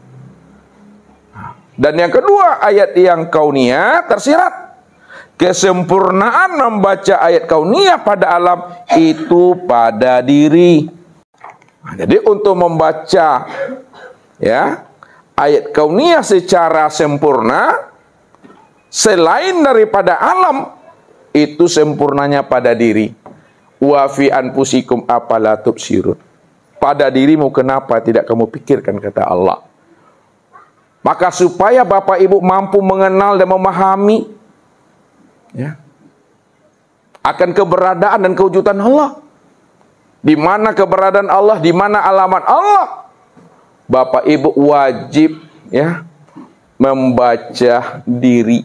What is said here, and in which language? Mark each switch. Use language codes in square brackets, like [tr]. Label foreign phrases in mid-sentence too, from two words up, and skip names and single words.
[id] Dan yang kedua, ayat yang kauniyah tersirat kesempurnaan membaca ayat kauniyah pada alam itu pada diri. Jadi untuk membaca, ya, ayat kauniyah secara sempurna selain daripada alam, itu sempurnanya pada diri. [ar] Wa fi anfusikum afala tubsirun. [id] Pada dirimu kenapa tidak kamu pikirkan, kata Allah. Maka supaya Bapak Ibu mampu mengenal dan memahami, ya, akan keberadaan dan kewujudan Allah. Di mana keberadaan Allah, di mana alamat Allah, Bapak Ibu wajib, ya, membaca diri.